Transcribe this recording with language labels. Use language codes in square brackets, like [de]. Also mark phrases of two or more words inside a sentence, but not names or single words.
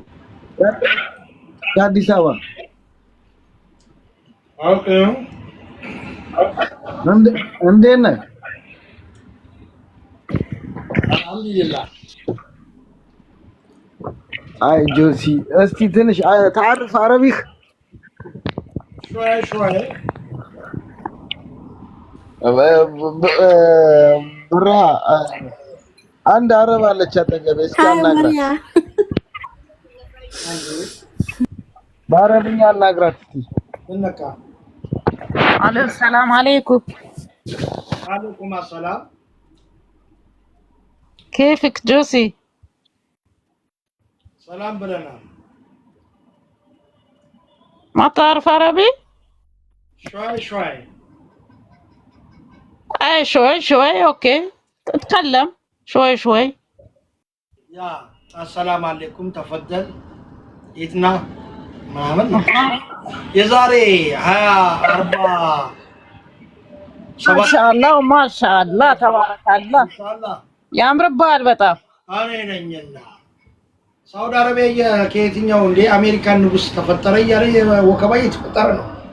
[am] አዲስ አበባ ኦኬ እንዴት ነህ አልሐምዱሊላህ አይ ጆሲ እስቲ ትንሽ [ar] تعرف عربي شوي [am] ብራ አንድ አረብ አለች አጠገቤ እስኪ አናግራት በአረብኛ አናግራት እስኪ እንካ [ar] عليكم سلام عليكم عليكم سلام كيفك جوسي سلام بلنا ما تعرف عربي شوي اي شوي اوكي تتكلم شوي يا السلام عليكم تفضل ايتنا [am] ማመን የዛሬ 20 40 [ar] ما شاء الله تبارك الله ማሻአላህ [am] ያምርብሃል በጣም አሬነኝና ሳውዲ አረቢያ ከየትኛው እንደ አሜሪካን ንጉስ ተፈጠረ እያለ ወከባ እየተፈጠረ ነው